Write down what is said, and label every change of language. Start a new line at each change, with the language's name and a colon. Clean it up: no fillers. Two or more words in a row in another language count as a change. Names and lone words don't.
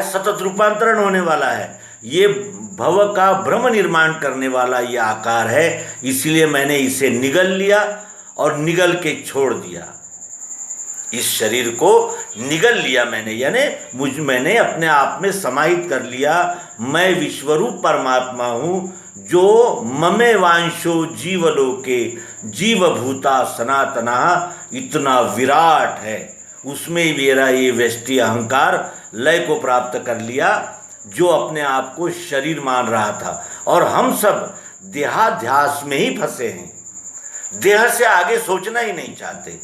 Hindi: सतत रूपांतरण होने वाला है। ये भव का भ्रम निर्माण करने वाला ये आकार है। इसलिए मैंने इसे निगल लिया और निगल के छोड़ दिया। इस शरीर को निगल लिया मैंने, यानी मैंने अपने आप में समाहित कर लिया। मैं विश्वरूप परमात्मा हूँ जो
Sanskrit: ममे वांशो जीवलोके जीवभूता सनातना
Hindi: इतना विराट है। उसमें मेरा ये व्यष्टि अहंकार लय को प्राप्त कर लिया, जो अपने आप को शरीर मान रहा था। और हम सब देहाध्यास में ही फंसे हैं, देह से आगे सोचना ही नहीं चाहते।